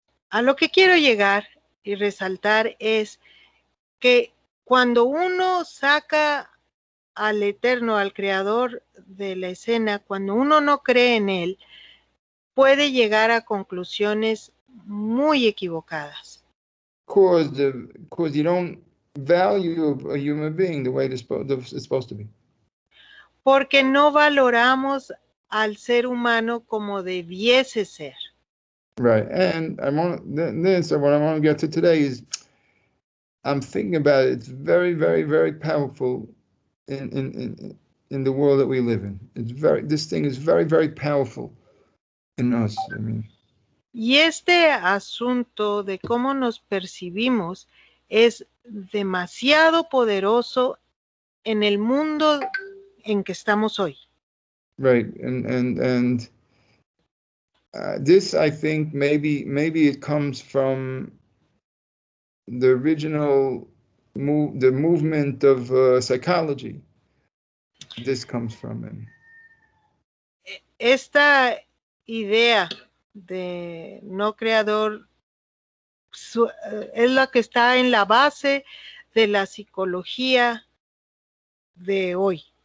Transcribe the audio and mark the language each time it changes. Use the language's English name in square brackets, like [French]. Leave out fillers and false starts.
[Spanish] A lo que quiero llegar y resaltar es que cuando uno saca al Eterno, al Creador de la escena, cuando uno no cree en Él, puede llegar a conclusiones muy equivocadas. [English] Because you don't value a human being the way it's supposed to be. [Spanish] Porque no valoramos al ser humano como debiese ser. [English] Right, and what I want to get to today is I'm thinking about it. It's very, very, very powerful in the world that we live in. This thing is very, very powerful in us. I mean. [Spanish] Y este asunto de cómo nos percibimos es demasiado poderoso en el mundo en que estamos hoy. [English] Right, and this I think maybe it comes from the original the movement of psychology. This comes from it. [Spanish] Esta idea de no creador es la que está en la base de la psicología de hoy.